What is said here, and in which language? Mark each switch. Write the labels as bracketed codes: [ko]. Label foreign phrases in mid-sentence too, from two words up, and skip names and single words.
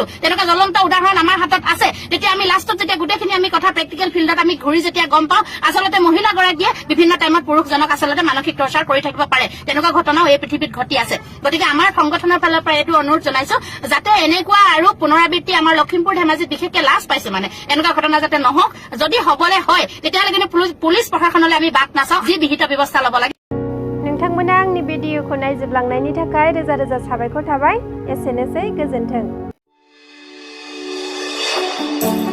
[as] তেনেকুৱা জ্বলন্ত উদাহৰণ আমাৰ হাতত আছে। তেতিয়া আমি লাষ্টত যেতিয়া গোটেইখিনি আমি কথা [en] practical fieldত [as] আমি ঘূৰি যেতিয়া গম পাওঁ আচলতে মহিলাগৰাকীয়ে বিভিন্ন টাইমত পুৰুষজনক আচলতে মানসিক টৰ্চাৰ কৰি থাকিব পাৰে। তেনেকুৱা ঘটনাও এই পৃথিৱীত ঘটি আছে। গতিকে আমাৰ সংগঠনৰ ফালৰ পৰা এইটো অনুৰোধ জনাইছো যাতে এনেকুৱা আৰু পুনৰাবৃত্তি আমাৰ লখিমপুৰ ধেমাজিত বিশেষকে লাজ পাইছো মানে এনেকুৱা ঘটনা যাতে নহওক। যদি হবলৈ হয় তেতিয়াহ'লে কিন্তু পুলিচ প্ৰশাসনলৈ আমি বাট নাচাওঁ, যি বিহিত ব্যৱস্থা ল'ব লাগে। [brx] नोंथांमोना आंनि भिडिअखौ नायजोबलांनायनि थाखाय रोजा रोजा साबायखर थाबाय। एसेनोसै, गोजोन्थों।